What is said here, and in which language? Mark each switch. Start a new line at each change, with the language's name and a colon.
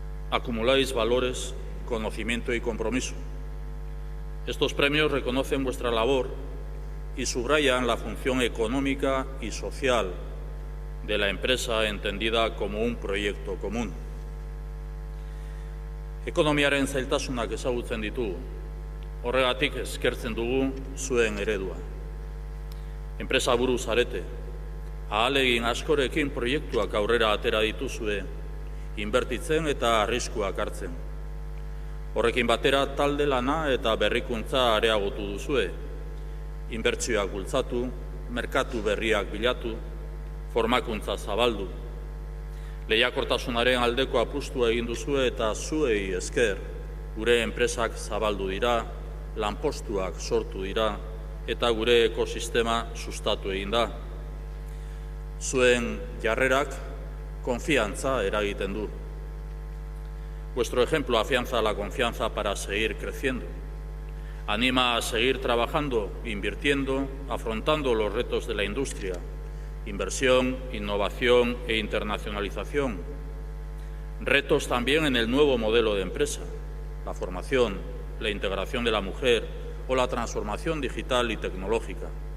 Spanish: Acumuláis valores, conocimiento y compromiso. Estos premios reconocen vuestra labor y subrayan la función económica y social de la empresa entendida como un proyecto común.
Basque: Ekonomiaren zailtasunak ezagutzen ditugu. Horregatik eskertzen dugu zuen eredua. Enpresa buru zarete, ahalegin askorekin proiektuak aurrera atera dituzue, inbertitzen eta arriskuak hartzen. Horrekin batera talde lana eta berrikuntza areagotu duzue, inbertsioak bultzatu, merkatu berriak bilatu, formakuntza zabaldu. Lehiakortasunaren aldeko apustua egin duzue eta zuei esker, gure enpresak zabaldu dira, lanpostuak sortu dira eta gure ekosistema sustatu egin da. Zuen jarrerak konfiantza eragiten du.
Spanish: Vuestro ejemplo afianza la confianza para seguir creciendo. Anima a seguir trabajando, invirtiendo, afrontando los retos de la industria. Inversión, innovación e internacionalización. Retos también en el nuevo modelo de empresa, la formación, la integración de la mujer o la transformación digital y tecnológica.